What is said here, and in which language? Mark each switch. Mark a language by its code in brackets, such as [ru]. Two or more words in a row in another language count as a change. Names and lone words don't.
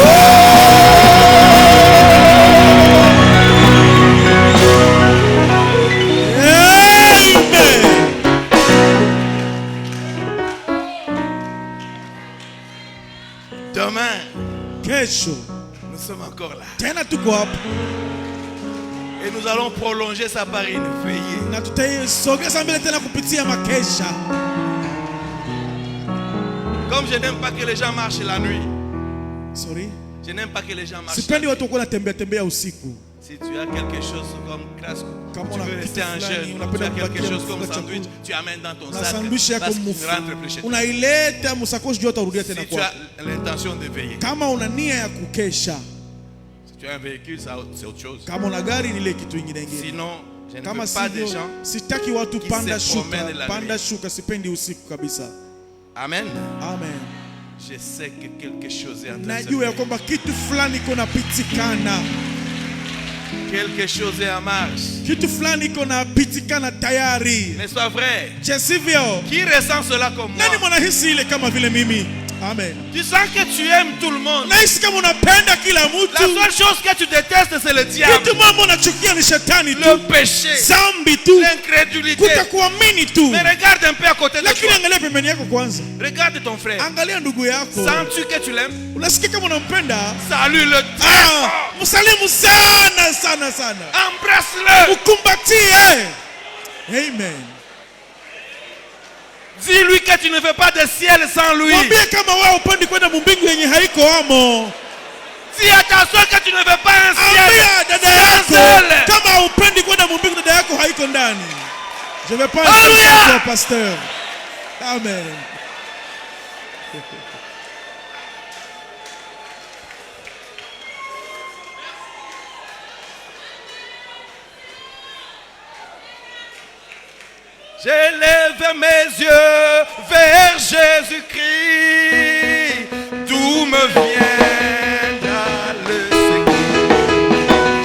[fr] Amen. Demain, [sw] Kesho. [fr] nous sommes encore là. [sw] Tena tuko hapa. [fr] Et nous allons prolonger ça par une veillée. [sw] Na tutaisogeza mbele tena kupitia makesha. [fr] Comme je n'aime pas que les gens marchent la nuit. Sorry. Je n'aime pas que les gens marchent. [sw] Sipendi watu wako natembea tembea usiku. [fr] Si tu as quelque chose comme classe, [sw] Kama [fr] tu veux rester un jeune, tu as quelque chose comme sandwich, tu amènes dans ton sac [sw] sandwich yako [fr] parce que tu rentres plus chez toi. [sw] unaileta msakoshi juu utarudia tena [fr] Si tu [sw] kwako. [fr] as l'intention de veiller, [sw] Kama una nia ya kukesha, [fr] si tu as un véhicule, c'est autre chose. [sw] kama una gari ni ile kitu ingine ingine. [fr] Sinon, je ne [sw] Kama [fr] veux pas des [sw] sivyo, [fr] gens. [sw] sitaki watu [fr] qui [sw] panda [fr] se [sw] shuka, [fr] promènent la [sw] panda [fr] nuit. [sw] shuka, sipendi usiku kabisa. Amen. Amen. [fr] Je sais que quelque chose est en train de se [sw] Najua ya [fr] faire. [sw] kwamba kitu fulani iko napitikana. [fr] Quelque chose est en marche. [sw] Kitu fulani iko napitikana tayari. [fr] N'est-ce pas vrai? [sw] Je sivyo? [fr] Qui ressent cela comme moi? [sw] Nani mwanahisi ile kama vile mimi? Amen. [fr] Tu sens que tu aimes tout le monde. [sw] Nahisi kama unapenda kila mtu. [fr] La seule chose que tu détestes c'est le diable. [sw] Kitu mambo unachukia ni shetani tu. [fr] Le péché. [sw] Zambi tu. [fr] L'incrédulité. [sw] Kutokuamini tu. [fr] Mais regarde un peu à côté de toi. [sw] Lakini angalia pembeni yako kwanza. [fr] Regarde ton frère. [sw] Angalia ndugu yako. [fr] Sens-tu que tu l'aimes? [sw] Unasikia kama unampenda? [fr] Salue le diable. [sw] Msalimu sana sana sana. [fr] Embrasse-le. [sw] Ukumbatie. Amen. [fr] Dis-lui que tu ne veux pas de ciel sans lui. [sw] Mwambie kama wewe upendi kwenda mbingu yenye haiko hamo. [fr] Dis à ta soeur que tu ne veux pas un ciel. [sw] Ambia dada yako kama upendi kwenda mbingu dada yako haiko ndani. [fr] Je vais pas insulter le pasteur. Amen. J'élève mes yeux vers Jésus-Christ, d'où me viendra le secours.